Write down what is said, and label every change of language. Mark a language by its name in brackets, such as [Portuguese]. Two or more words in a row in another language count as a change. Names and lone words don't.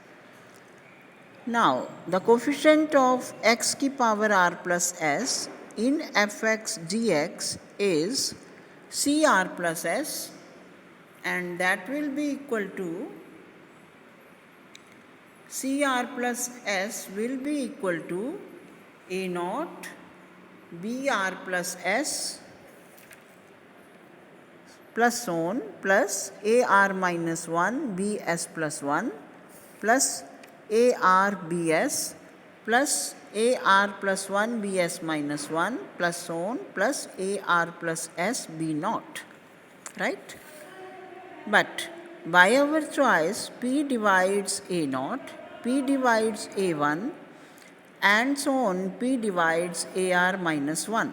[English] Now, the coefficient of x की power r plus s in fx gx is cr plus s, and that will be equal to cr plus s will be equal to a naught br plus s plus on plus ar minus 1 bs plus 1 plus ARBS plus AR plus 1 BS minus 1 plus so on plus AR plus S B naught, right? But by our choice, P divides A naught, P divides A1 and so on, P divides AR minus 1.